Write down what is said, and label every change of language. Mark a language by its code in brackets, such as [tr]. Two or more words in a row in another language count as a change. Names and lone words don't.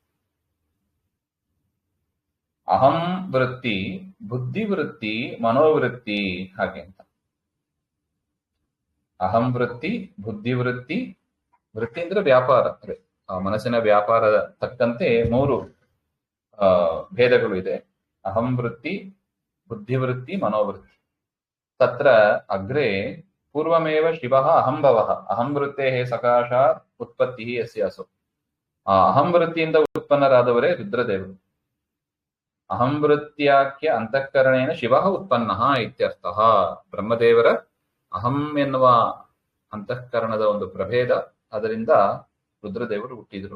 [kn] ಅಹಂ ವೃತ್ತಿ, ಬುದ್ಧಿವೃತ್ತಿ, ಮನೋವೃತ್ತಿ ಹಾಗೆ ಅಂತ. ಅಹಂ ವೃತ್ತಿ, ಬುದ್ಧಿವೃತ್ತಿ, ವೃತ್ತಿ ಅಂದ್ರೆ ವ್ಯಾಪಾರ, ಅದೇ ಆ ಮನಸ್ಸಿನ ವ್ಯಾಪಾರದ ತಕ್ಕಂತೆ 3 ಭೇದಗಳು ಇದೆ. ಅಹಂ ವೃತ್ತಿ, ಬುದ್ಧಿವೃತ್ತಿ, ಮನೋವೃತ್ತಿ. [sa] ತತ್ರ ಅಗ್ರೆ ಪೂರ್ವಮೇವ ಶಿವಃ ಅಹಂಭವಃ ಅಹಂ ವೃತ್ತೇಃ ಸಕಾಶಾತ್ ಉತ್ಪತ್ತಿಃ ಯಸ್ಯ ಅಸೌ. [kn] ಆ ಅಹಂ ವೃತ್ತಿಯಿಂದ ಉತ್ಪನ್ನರಾದವರೇ ರುದ್ರದೇವರು. [sa] ಅಹಂ ವೃತ್ತ್ಯಾಖ್ಯ ಅಂತಃಕರಣೇನ ಶಿವಃ ಉತ್ಪನ್ನಃ ಇತ್ಯರ್ಥಃ. [kn] ಬ್ರಹ್ಮದೇವರ ಅಹಂ ಎನ್ನುವ ಅಂತಃಕರಣದ ಒಂದು ಪ್ರಭೇದ, ಅದರಿಂದ ರುದ್ರದೇವರು ಹುಟ್ಟಿದರು.